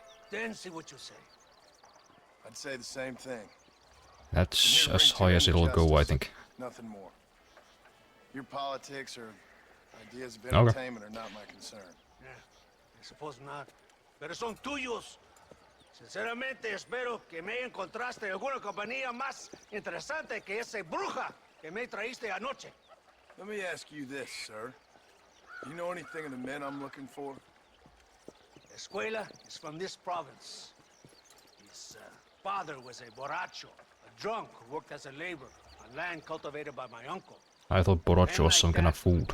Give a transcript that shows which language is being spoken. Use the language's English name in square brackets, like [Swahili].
[English] Then see what you say. I'd say the same thing. That's as high as it'll go, I think. Nothing more. Your politics or ideas of Okay. entertainment are not my concern. Yeah, I suppose not. [Spanish] Pero son tuyos. Sinceramente espero que me encontraste alguna compañía más interesante que esa bruja que me traíste anoche. [English] Let me ask you this, sir. You know anything of the men I'm looking for? Escuela is from this province. His father was a borracho, a drunk who worked as a laborer on land cultivated by my uncle. I thought Borracho was some kind of food.